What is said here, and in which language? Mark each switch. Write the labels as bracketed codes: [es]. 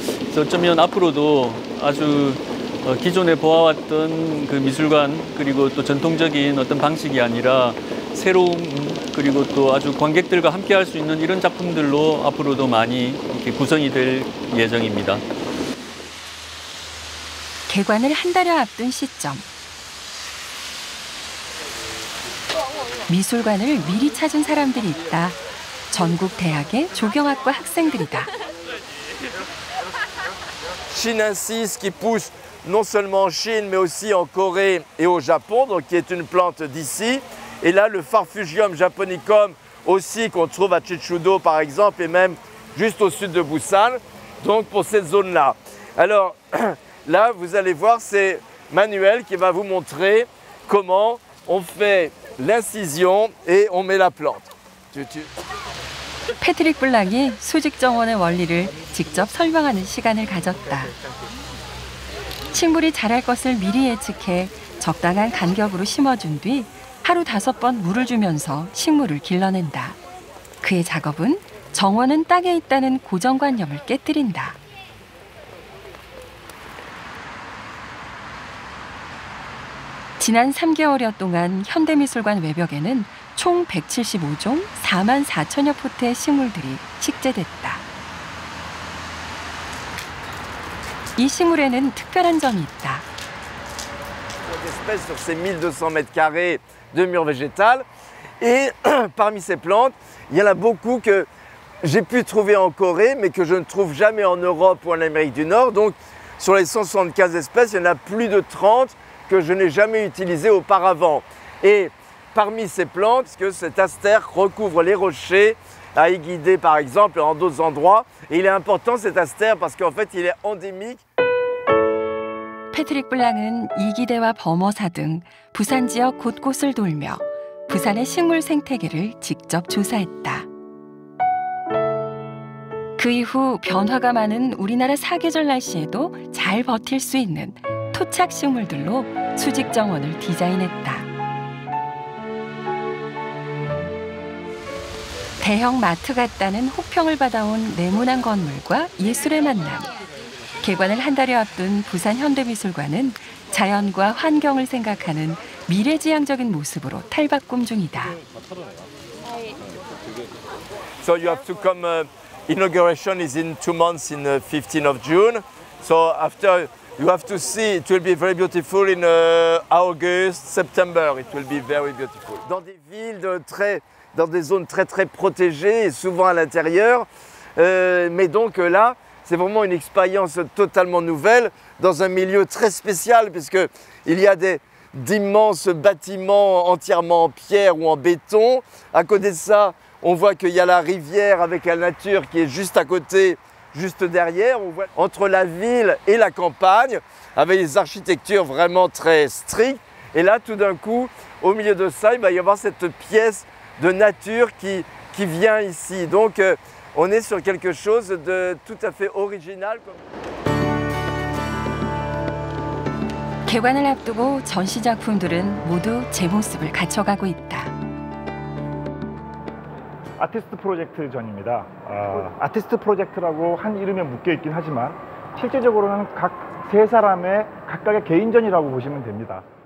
[ko] 그래서 어쩌면 앞으로도 아주 기존에 보아왔던 그 미술관 그리고 또 전통적인 어떤 방식이 아니라 새로운 그리고 또 아주 관객들과 함께 할 수 있는 이런 작품들로 앞으로도 많이 이렇게 구성이 될 예정입니다. 개관을 한 달여 앞둔 시점. 미술관을 미리 찾은 사람들이 있다. 전국 대학의 조경학과 학생들이다. [fr] Chinensis qui pousse non seulement en Chine mais aussi en Corée et au Japon, donc qui est une plante d'ici. Et là, le Farfugium japonicum aussi qu'on trouve à Chichudo par exemple et même juste au sud de Busan, donc pour cette zone-là. Alors là, vous allez voir, c'est Manuel qui va vous montrer comment on fait l'incision et on met la plante. [ko] 패트릭 블랑이 수직 정원의 원리를 직접 설명하는 시간을 가졌다. 식물이 자랄 것을 미리 예측해 적당한 간격으로 심어준 뒤 하루 5번 물을 주면서 식물을 길러낸다. 그의 작업은 정원은 땅에 있다는 고정관념을 깨뜨린다. 지난 3개월여 동안 현대미술관 외벽에는 총 175종 4만 4천여 포트의 식물들이 식재됐다. 이 식물에는 특별한 점이 있다. [fr] Espèces sur ces 1200 mètres carrés de murs végétales. Et parmi ces plantes, il y en a beaucoup que j'ai pu trouver en Corée, mais que je ne trouve jamais en Europe ou en Amérique du Nord. Donc, sur les 175 espèces, il y en a plus de 30 que je n'ai jamais utilisées auparavant. Et parmi ces plantes, parce que cet astère recouvre les rochers, à Iguidé par exemple, et en d'autres endroits. Et il est important cet astère parce qu'en fait, il est endémique. [ko] 패트릭 블랑은 이기대와 범어사 등 부산 지역 곳곳을 돌며 부산의 식물 생태계를 직접 조사했다. 그 이후 변화가 많은 우리나라 사계절 날씨에도 잘 버틸 수 있는 토착 식물들로 수직 정원을 디자인했다. 대형 마트 같다는 호평을 받아온 네모난 건물과 예술의 만남. 개관을 한 달여 앞둔 부산 현대미술관은 자연과 환경을 생각하는 미래지향적인 모습으로 탈바꿈 중이다. [en] So you have to come. Inauguration is in 2 months, in 15th of June. So after you have to see, it will be very beautiful in August, September. It will be very beautiful. [fr] Dans des villes dans des zones très protégées et souvent à l'intérieur. Mais donc là, c'est vraiment une expérience totalement nouvelle dans un milieu très spécial puisque il y a d'immenses bâtiments entièrement en pierre ou en béton. À côté de ça, on voit qu'il y a la rivière avec la nature qui est juste à côté, juste derrière. On voit entre la ville et la campagne, avec des architectures vraiment très strictes. Et là, tout d'un coup, au milieu de ça, il va y avoir cette pièce de nature qui vient ici. Donc, on est sur quelque chose de tout à fait original. [ko] 개관을 앞두고 전시 작품들은 모두 제 모습을 갖춰가고 있다. 아티스트 프로젝트 전입니다. 아티스트 프로젝트라고 한 이름에 묶여 있긴 하지만 실제적으로는 각 세 사람의 각각의 개인전이라고 보시면 됩니다.